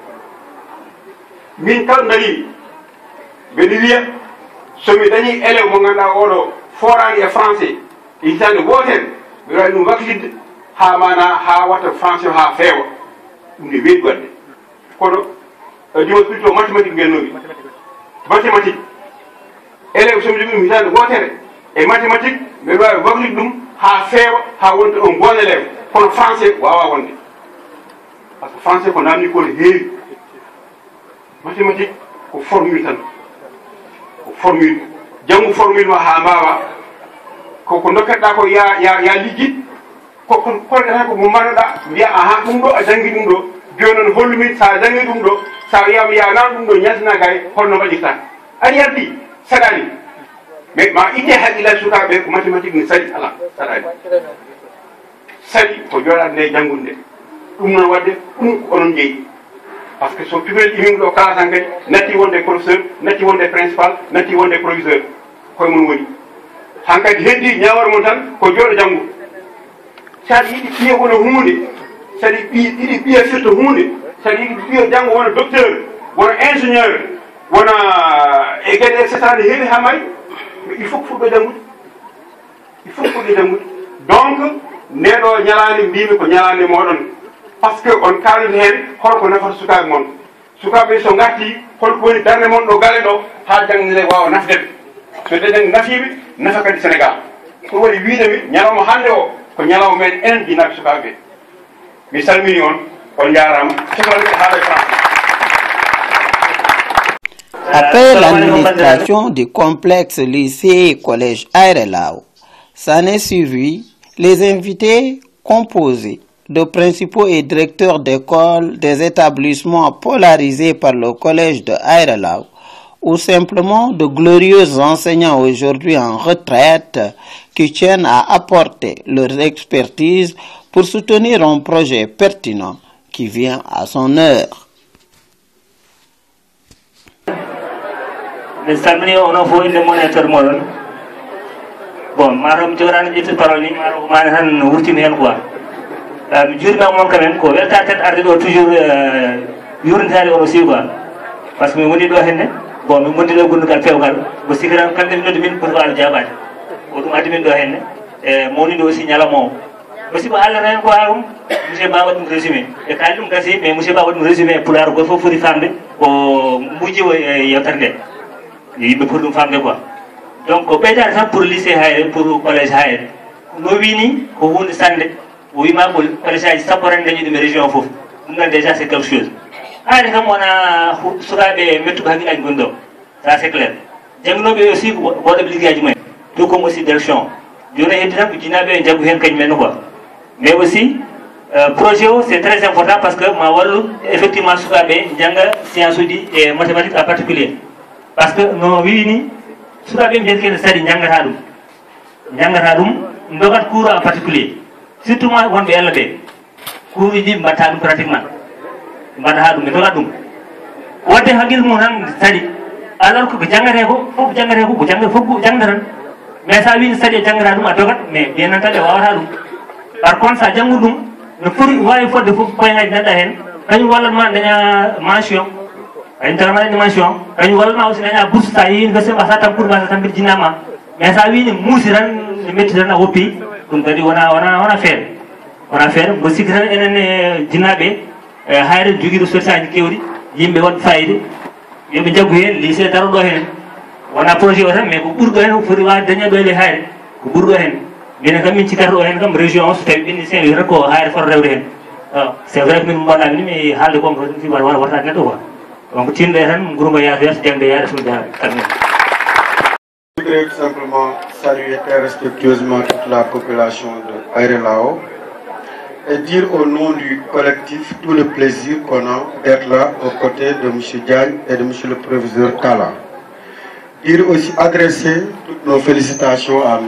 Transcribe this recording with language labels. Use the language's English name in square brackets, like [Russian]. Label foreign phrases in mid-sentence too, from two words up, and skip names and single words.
[Fula] min kala darimi mbeɗa wiya somi dañi élève mo ganduɗa oɗo forani e français e hitande wotere mbiɗa wawi ɗum waklidde ha mana ha watta français o ha feewa ɗum ne weeɗi wadde kono jomon [French] plutôt mathématique [Fula] mbiyannomi mathématique élève somi jogui ɗum hitande wotere e mathématique mbiɗa wawi waklide ɗum ha feewa ha wonta [French] un bon élève [Fula] kono français wawa wonde [French] par ce que français [Fula] ko namdi ko ne heewi mathématique ko formule tan ko formule janggu formule ma ha mbawa koko dokkatɗa ko ya liggi koko kolɗata ko mo mbaɗoɗa mbiya aha ɗum ɗo a jangi ɗum ɗo joni noon hollumi sa jangi ɗum ɗo sa wiyama ya nan ɗum ɗo ñaltina gay holno mbaɗirta aɗa yardi saɗani mais ma itte haqqillaji sukaɓe ko mathématique ne sari ala saɗani sari ko joɗade nde janggude nde ɗum noon wadde ɗum ko onon jeeyi [French] par ce que [Fula] so cukalel imin ɗo kala tan kadi natti wonde professeur natti wonde principal natti wonde proviseur koye mon woni hankkadi heddi ñawore mon tan ko jooɗo janggo saɗa yiɗi ɓiye wono hunde saɗa yiɗi ɓiye firta hunde saɗa yiɗi ɓiye janggo wona docteur wona ingénieur wona e gueɗe [French] et cetera [Fula] ne heewi ha mari [French] mais il faut [Fula] ko fuɗɗo janggude [French] il faut [Fula] ko fuɗɗo janggude donc ndeɗo ñalande mbimi ko ñalande moɗon [French] par ce que [Fula] on kalata hen holko nafata sukaɓe moon sukaɓe so garti holko woni darde moon ɗo galle ɗo ha jangde wawa nafdeɓe so deɗen nafiɓe nafa kadi sénégal ɗum waɗi wiidemi ñalawma hande o ko ñalawma men enen jinnaɓe sukaɓe mi salmini on jarama sohlaɓe haala e français. [French] Après l'administration du complexe lycée et collège Aéré Lao, s'en est suivi les invités composés de principaux et directeurs d'école des établissements polarisés par le collège de Aéré Lao, ou simplement de glorieux enseignants aujourd'hui en retraite qui tiennent à apporter leur expertise pour soutenir un projet pertinent qui vient à son heure. [Fula] mi salmini onon fof inde mon e tor moɗon bon mataw mi jogorani ƴettude parole ni mataw mani tan wurtimi hen quoi mi juurimama moon [French] quand même [Fula] ko weltare tan arde ɗo toujours yurnitade on [French] aussi quoi par ce que [Fula] mi woni ɗo henne bon mi wondi ɗo gondugal pewgal mo sikki tan kamɓe mi noddi min pour ko Allah jaɓade ko ɗum addi min ɗo henne e mawniɗo aussi ñalawma o aussi ko haalata hen ko haalum monsieur Ba waɗi ɗum résumé e kaali ɗum gasi [French] mais monsieur Ba [Fula] waɗi ɗum résumé pulaar goto fof foti famde ko mujji o e yewtere nde yimɓe pour ɗum famde [French] quoi donc [Fula] ko ɓeydade tan [French] pour lycée [Fula] hayre [French] pour collège [Fula] hayre no wini ko hunde sande o wima ko collège aji sappo tan dañi ɗum e région foof ɗum ɗon [French] déjà c'est quelque chose [Fula] hayre kam wona sukaɓe mettuɓe haqqillaji goni ɗo [French] ça c'est clair [Fula] jangguinoɓe aussi woɗoɓe liggueyaji mumen [French] tout comme aussi direction [Fula] joni heddi tan ko jinnaɓe e jaggu hen kañumen [French] quoi mais aussi projet [Fula] o [French] c'est très important parce que [Fula] ma wallu effectivement sukaɓe jangga science uji e [French] mathématique en particulier par ce que [Fula] no wini sukaɓe mbiyata kene sadi jangata ɗum dogat [French] cours en particulier surtout [Fula] ma wonɓe ella ɓe cours uji mbatta ɗum pratiquement mbaɗata ɗum ɓe dogat ɗum wadde haqqille mum tan sadi alors que ko jangate ko fof jangate ko jangde fof jangde tan mais sa wini sadi jangata ɗum a dogat [French] mais bien entendu [Fula] wawata ɗum [French] par contre [Fula] sa janggu ɗum no foti wawi fodde fof koyegaji daɗɗa hen kañum wallatma daña mention kañum tagama daña mention kañum wallatma aussi daña bourse sa yeehi université mbasa tan cours mbasa tan mbiɗa jinnama mais sa wini muusi tan ne metti tan a woppi ɗum kadi wona feere mbo sikki tan enen e jinnaɓe hayre joguiɗo sotiaji kewɗi yimɓe waɗ fayide yoɓe jaggu hen lycée daroɗo hen wona projet o tan mais ko ɓurɗo hen foti wawde dañaɗo ele hayre ko ɓurɗo hen minen kam min cikkata ɗo hen kam région o so tawi ɓenni sen wiyata ko hayre foto rewde hen [French] c'est vrai que [Fula] min mbaɗami ni mi haalde kon ko fi wartade neɗɗo [French] quoi donc [Fula] tinɗo tan guurgo yaata yeeso jangde yaade suñu jaa terminé. [French] Je voudrais tout simplement saluer très respectueusement toute la population de Aéré Lao et dire au nom du collectif tout le plaisir qu'on a d'être là aux côtés de M. Diagne et de M. le professeur Talla. Dire aussi adresser toutes nos félicitations à M.